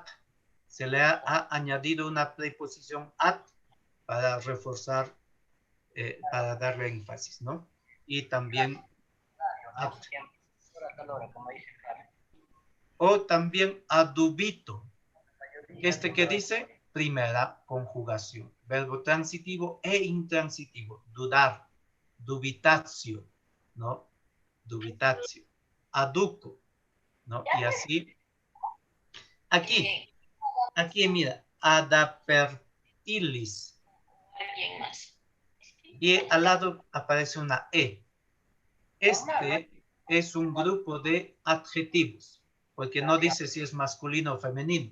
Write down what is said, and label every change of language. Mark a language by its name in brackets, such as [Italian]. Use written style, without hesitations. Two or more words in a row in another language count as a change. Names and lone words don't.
[Spanish] Se le ha añadido una preposición at para reforzar, para darle énfasis, ¿no? Y también at. O también adubito. Este que dice primera conjugación. Verbo transitivo e intransitivo. Dudar. Dubitatio, ¿no? Dubitatio. Aduco, ¿no? Y así. Aquí mira. Adapertilis. Y al lado aparece una E. Este es un grupo de adjetivos, porque no dice si es masculino o femenino.